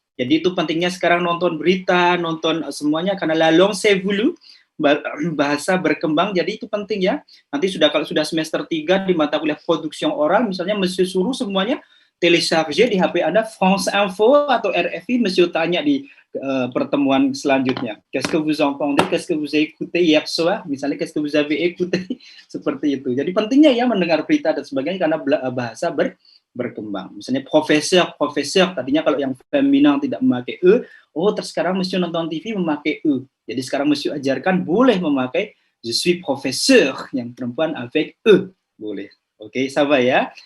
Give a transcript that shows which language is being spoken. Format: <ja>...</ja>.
<id>Jadi itu pentingnya sekarang nonton berita, nonton semuanya, karena</id> <fr>la langue c'est voulu,</fr> <id>bahasa berkembang. Jadi itu penting ya. Nanti kalau sudah semester 3 di mata kuliah production oral, misalnya monsieur suruh semuanya telecharger di HP Anda France Info atau RFI, monsieur tanya di pertemuan selanjutnya.</id> <fr>Qu'est-ce que vous entendez? Qu'est-ce que vous avez écouté hier soir? Misalnya, qu'est-ce que vous avez écouté?</fr> <id>Seperti itu. Jadi pentingnya ya mendengar berita dan sebagainya karena bahasa berkembang. Misalnya profesor, tadinya kalau yang feminin tidak memakai e, sekarang monsieur nonton TV memakai e. Jadi sekarang monsieur ajarkan boleh memakai</id> <fr>je suis professeur</fr> <id>yang perempuan</id> <fr>avec e.</fr> <id>Boleh. Oke,</id> <fr>ça va</fr> <id>ya.</id>